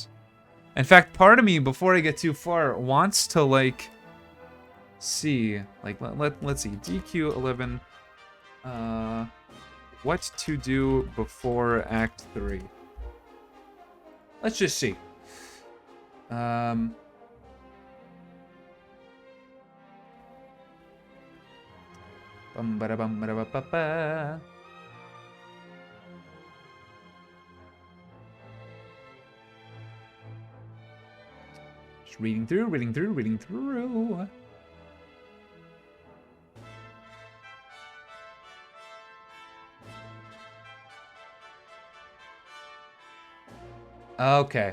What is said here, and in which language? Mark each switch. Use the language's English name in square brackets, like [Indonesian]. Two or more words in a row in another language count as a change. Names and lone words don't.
[English] In fact, part of me, before I get too far, wants to like see, like let's see, DQ11, what to do before Act 3. Let's just see. Bum bada bum bada ba ba ba. Reading through. Okay.